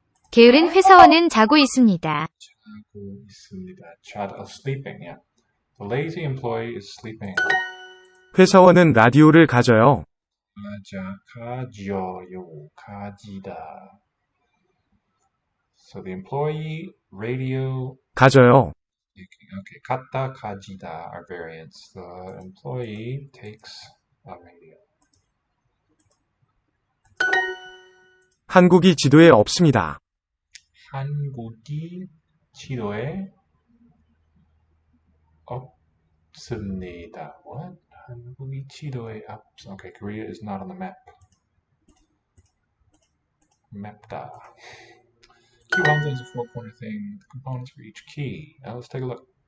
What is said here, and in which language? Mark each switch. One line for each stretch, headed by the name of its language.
Korean: 게으른 회사원은 자고 있습니다. 자고 있습니다.
English: Sleeping, yeah. The lazy employee is sleeping.
Korean: 회사원은 라디오를 가져요.
English: 가져요. 가지다. So the employee, radio,
Korean: 가져요.
English: okay, 갖다, 가지다 are variants. The employee takes a radio.
Korean: 한국이 지도에 없습니다. 한국이 지도에 없습니다.
English: What?
Korean: 한국이 지도에
English: Okay, Korea is not on the map. Map다. Key one is a four-corner thing. The components for each key. Now let's take a look.